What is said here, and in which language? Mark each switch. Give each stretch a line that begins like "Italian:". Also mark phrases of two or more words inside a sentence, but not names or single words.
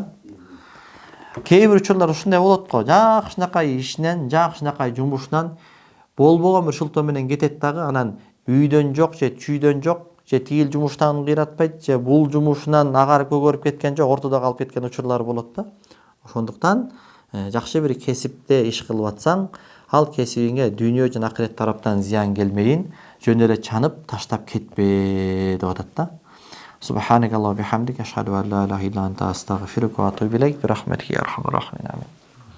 Kyrgyz: Кээ бир учурлар ушундай болот го. Жакшынакай ишинен, жакшынакай жумушунан болбогон бир шылтоо менен кетет дагы, анан үйдөн жок же чүйдөн жок, же тигил жумуштан кыйратпайт, же бул жумушунан агарып көгөрүп кеткен жок, ортодо калып кеткен учурлар болот да. Ошондуктан жакшы бир кесипте иш кылып атсаң, ал кесибиңе дүйнө жана акырет тараптан зыян келмейин, жөн эле чанып таштап кетпе деп атат да.
Arabic: سبحانك اللهم بحمدك، أشهد أن لا إله إلا أنت، أستغفرك وأتوب إليك، برحمتك يا أرحم الراحمين.